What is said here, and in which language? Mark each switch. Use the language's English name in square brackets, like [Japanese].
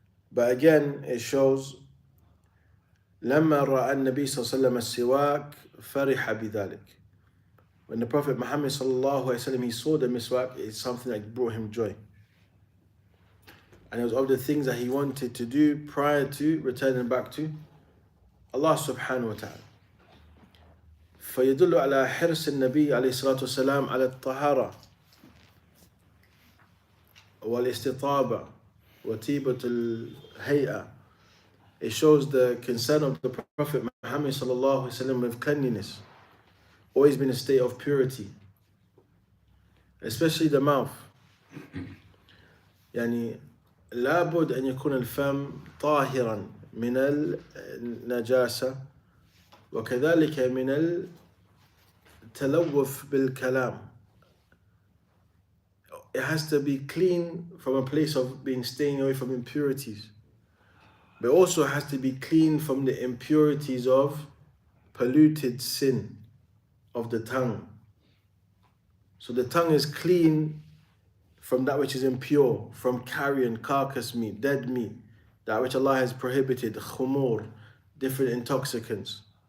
[English] But again, it shows [Arabic] لما رأى النبي صلى الله عليه وسلم السواك فرح بذلك. [English] When the Prophet Muhammad sallallahu alaihi wasallam, he saw the miswak, it's something that brought him joy. And it was of the things that he wanted to do prior to returning back to Allah subhanahu wa ta'ala. [Arabic] فيدل على حرص النبي عليه الصلاة والسلام على الطهارة والاستطابة وطيبة الهيئة. [English] It shows the concern of the Prophet Muhammad sallallahu alaihi wasallam with cleanliness, always been a state of purity, especially the mouth. [Arabic] يعني لابد أن يكون الفم طاهرا من النجاسة وكذلك من التلوث بالكلام. [English] It has to be clean from a place of being staying away from impurities, but also has to be clean from the impurities of polluted sin of the tongue. So the tongue is clean from that which is impure, from carrion, carcass meat, dead meat, that which Allah has prohibited, khumur, different intoxicants.